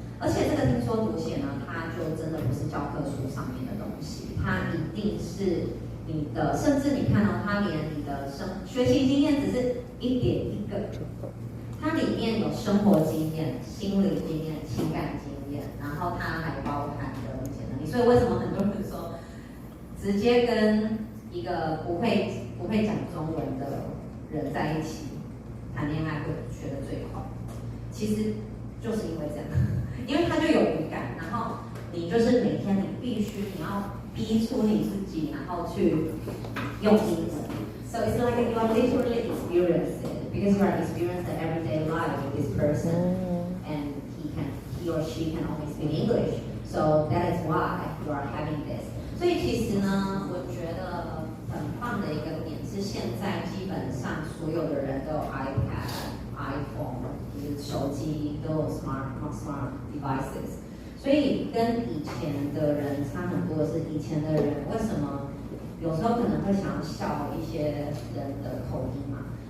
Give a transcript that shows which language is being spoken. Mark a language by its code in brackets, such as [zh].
[zh] 而且这个听说读写呢，它就真的不是教科书上面的东西，它一定是你的，甚至你看到它连你的学习经验只是一点一个，它里面有生活经验、心理经验、情感经验，然后它还包含的理解能力。所以为什么很多人说，直接跟一个不会讲中文的人在一起谈恋爱会学得最快？其实就是因为这样，因为他就有语感，然后你就是每天你要逼出你自己，然后去用英文。 [en] So it's like you are literally experiencing it because you are experiencing the everyday life with this person, and he or she can only speak English. So that is why you are having this. [zh] 所以其实呢，我觉得很棒的一个点是，现在基本上所有的人都有 iPad、iPhone， 就是手机都有 [en] smart devices。 [zh] 所以跟以前的人差很多的是，以前的人为什么有时候可能会想要笑一些人的口音嘛？